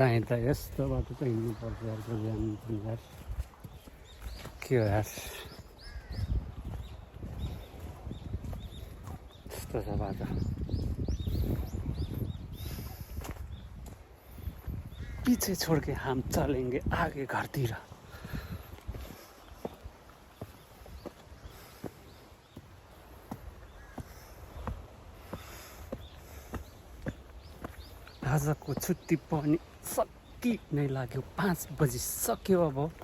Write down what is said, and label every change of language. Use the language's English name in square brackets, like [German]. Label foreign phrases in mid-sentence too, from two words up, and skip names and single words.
[Nepali] हिँड्दा यस्तो बाटो चाहिँ हिँड्नुपर्छ यार बिहान पनि यार के हो यार यस्तो छ बाटो [Hindi] पीछे छोड़ के हम चलेंगे आगे [Nepali] घरतिर आजको छुट्टी पनि सकिनै लाग्यो 5 बजिसक्यो अब